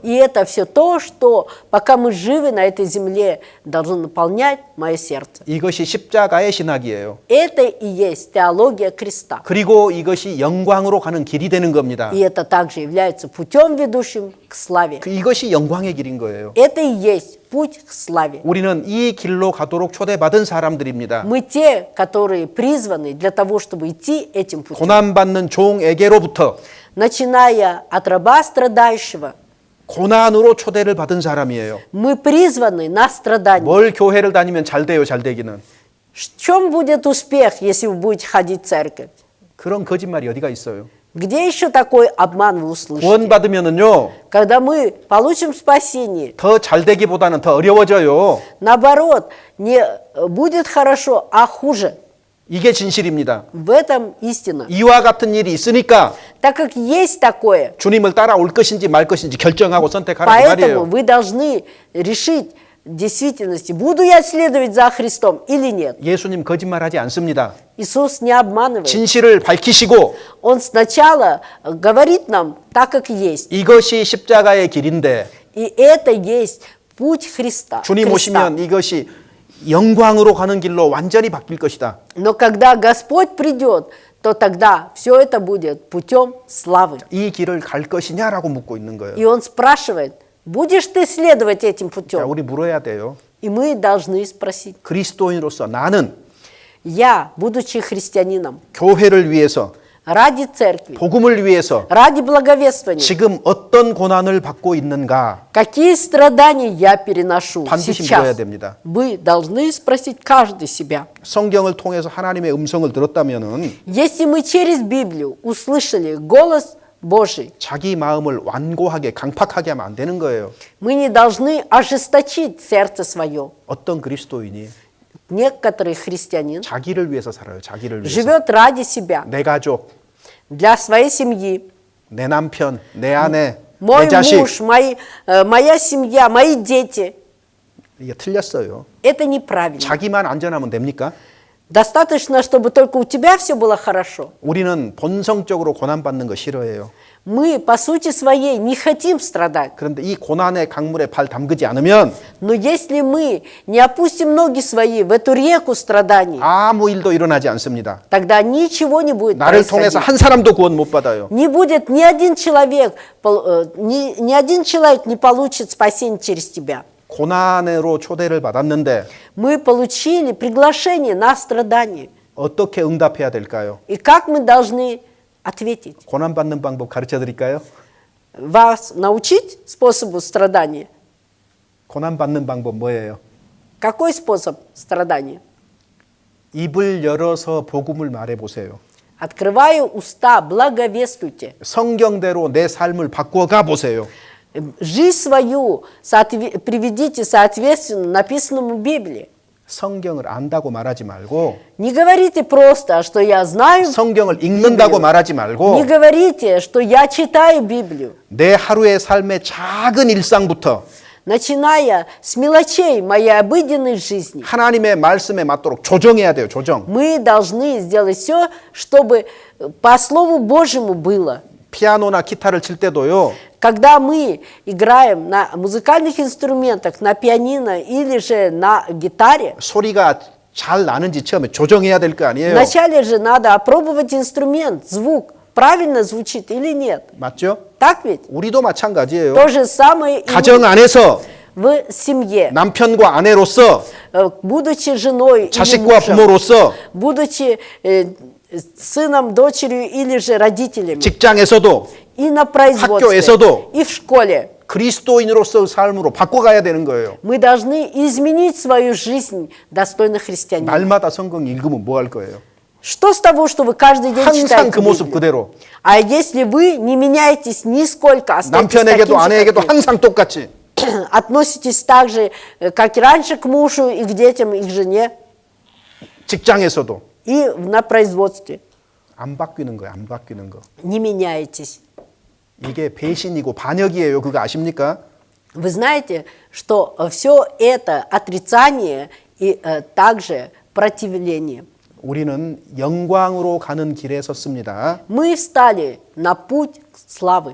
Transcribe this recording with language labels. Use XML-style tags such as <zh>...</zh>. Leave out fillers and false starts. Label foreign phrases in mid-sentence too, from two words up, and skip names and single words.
<ru>И это все то, что пока мы живы на этой земле, должно наполнять мое сердце.</ru> <ko>이것이 십자가의 신학이에요.</ko> <ru>Это и есть теология креста.</ru> <ko>그리고 이것이 영광으로 가는 길이 되는 겁니다.</ko> <ru>И это также является путем, ведущим к славе.</ru> <ko>이것이 영광의 길인 거예요.</ko> <ru>Это и есть путь к славе.</ru> <ko>우리는 이 길로 가도록 초대받은 사람들입니다.</ko> <ru>Мы те, которые призваны для того, чтобы идти этим путем.</ru> <ko>고난받는 종에게로부터</ko> <ru>Начиная от раба страдающего,</ru> <ko>고난으로 초대를 받은 사람이에요.</ko> <ru>мы призваны на страдания.</ru> <ko>뭘 교회를 다니면 잘 돼요, 잘 되기는.</ko> <ru>В чем будет успех, если вы будете ходить в церковь?</ru> <ko>그런 거짓말이 어디가 있어요?</ko> <ru>Где еще такой обман вы услышите?</ru> <ko>구원받으면은요,</ko> <ru>Когда мы получим спасение,</ru> <ko>더 잘 되기보다는 더 어려워져요.</ko> <ru>наоборот, не будет хорошо, а хуже.</ru> <ko>이게 진실입니다.</ko> <ru>В этом истина.</ru> <ko>이와 같은 일이 있으니까</ko> <ru>Так как есть такое,</ru> <ko>주님을 따라올 것인지 말 것인지 결정하고 선택하라고</ko> <ru>поэтому</ru> <ko>말이에요.</ko> <ru>вы должны решить в действительности, буду я следовать за Христом или нет.</ru> <ko>예수님 거짓말하지 않습니다.</ko> <ru>Иисус не обманывает.</ru> <ko>진실을 밝히시고</ko> <ru>Он сначала говорит нам так, как есть.</ru> <ko>이것이 십자가의 길인데</ko> <ru>И это есть путь Христа.</ru> <ko>주님</ko> <ru>Христа.</ru> <ko>오시면 이것이 영광으로 가는 길로 완전히 바뀔 것이다.</ko> <ru>Но когда Господь придет, то тогда все это будет путем славы.</ru> <ko>이 길을 갈 것이냐라고 묻고 있는 거예요.</ko> <ru>И Он спрашивает, будешь ты следовать этим</ru> <ko>자,</ko> <ru>путем?</ru> <ko>우리 물어야 돼요.</ko> <ru>И мы должны спросить.</ru> <ko>그리스도인으로서 나는</ko> <ru>Я, будучи христианином,</ru> <ko>교회를 위해서</ko> <ru>ради церкви,</ru> <ko>복음을 위해서</ko> <ru>ради благовествования,</ru> <ko>지금 어떤 고난을 받고 있는가</ko> <ru>какие страдания я переношу</ru> <ko>반드시 물어야</ko> <ru>сейчас?</ru> <ko>됩니다.</ko> <ru>Вы должны спросить каждый себя.</ru> <ko>성경을 통해서 하나님의 음성을 들었다면은</ko> <ru>Если мы через Библию услышали голос Божий,</ru> <ko>자기 마음을 완고하게 강팍하게 하면 안 되는 거예요.</ko> <ru>мы не должны ожесточить сердце свое.</ru> <ko>어떤 그리스도인이</ko> <ru>Некоторый христианин</ru> <ko>자기를 위해서 살아요. 자기를 위해서.</ko> <ru>живет ради себя,</ru> <ko>내 가족,</ko> <ru>для своей семьи.</ru> <ko>내 남편, 내 아내,</ko> <ru>Мой</ru> <ko>내 자식.</ko> <ru>муж, моя семья, мои дети.</ru> <ko>이게 틀렸어요.</ko> <ru>Это неправильно.</ru> <ko>자기만 안전하면 됩니까?</ko> <ru>Достаточно, чтобы только у тебя все было хорошо.</ru> <ko>우리는 본성적으로 고난받는 거 싫어해요.</ko> <ru>Мы, по сути своей, не хотим страдать.</ru> <ko>그런데 이 고난의 강물에 발 담그지 않으면</ko> <ru>Но если мы не опустим ноги свои в эту реку страданий,</ru> <ko>아무 일도 일어나지 않습니다.</ko> <ru>тогда ничего не будет</ru> <ko>나를 통해서</ko> <ru>происходить.</ru> <ko>한 사람도 구원 못 받아요.</ko> <ru>Не будет ни один человек, ни один человек не получит спасение через тебя.</ru> <ko>고난으로 초대를 받았는데</ko> <ru>Мы получили приглашение на страдание.</ru> <ko>어떻게 응답해야 될까요?</ko> <ru>И как мы должны ответить?</ru> <ko>고난받는 방법 가르쳐 드릴까요?</ko> <ru>Вас научить способу страдания?</ru> <ko>고난받는 방법 뭐예요?</ko> <ru>Какой способ страдания?</ru> <ko>입을 열어서 복음을 말해 보세요.</ko> <ru>Открываю уста, благовествуйте.</ru> <ko>성경대로 내 삶을 바꿔가 보세요.</ko> <ru>Жизнь свою приведите соответственно написанному в Библии.</ru> <ko>성경을 안다고 말하지 말고</ko> <ru>Не говорите просто, что я знаю,</ru> <ko>성경을 읽는다고 말하지</ko> <ru>не</ru> <ko>말고</ko> <ru>говорите, что я читаю Библию.</ru> <ko>내 하루의 삶의 작은 일상부터</ko> <ru>Начиная с мелочей моей обыденной жизни,</ru> <ko>하나님의 말씀에 맞도록 조정해야 돼요. 조정.</ko> <ru>мы должны сделать все, чтобы по Слову Божьему было.</ru> <ko>피아노나 기타를 칠 때도요.</ko> <ru>Когда мы играем на музыкальных инструментах, на пианино или же на гитаре,</ru> <ko>소리가 잘 나는지 처음에 조정해야 될 거 아니에요.</ko> <ru>вначале же надо опробовать инструмент, звук, правильно звучит или нет.</ru> <ko>맞죠?</ko> <ru>Так ведь?</ru> <ko>우리도 마찬가지예요.</ko> <ru>То же самое и</ru> <ko>가정 안에서</ko> <ru>в семье.</ru> <ko>남편과 아내로서</ko> <ru>Будучи женой или</ru> <ko>자식과</ko> <ru>мужем,</ru> <ko>부모로서</ko> <ru>будучи сыном, дочерью или же родителями,</ru> <ko>직장에서도</ko> <ru>и на производстве,</ru> <ko>학교에서도</ko> <ru>и в школе,</ru> <ko>그리스도인으로서 삶으로 바꿔가야 되는 거예요.</ko> <ru>мы должны изменить свою жизнь достойно христианина.</ru> <ko>날마다 성경 읽으면 뭐 할 거예요?</ko> <ru>Что с того, что вы каждый день</ru> <ko>항상</ko> <ru>читаете</ru> <ko>그 모습</ko> <ru>Библию?</ru> <ko>그대로.</ko> <ru>А если вы не меняетесь нисколько, остаетесь</ru> <ko>남편에게도</ko> <ru>таким же,</ru> <ko>아내에게도</ko> <ru>как вы,</ru> <ko>항상 똑같이.</ko> <ru>относитесь так же, как и раньше к мужу и к детям, и к жене,</ru> <ko>직장에서도</ko> <ru>и на производстве.</ru> <ko>안 바뀌는 거예요. 안 바뀌는 거.</ko> <ru>Не меняетесь.</ru> <ko>이게 배신이고 반역이에요. 그거 아십니까?</ko> <ru>Вы знаете, что все это отрицание и также противление.</ru> <ko>우리는 영광으로 가는 길에 섰습니다.</ko> <ru>Мы встали на путь славы,</ru>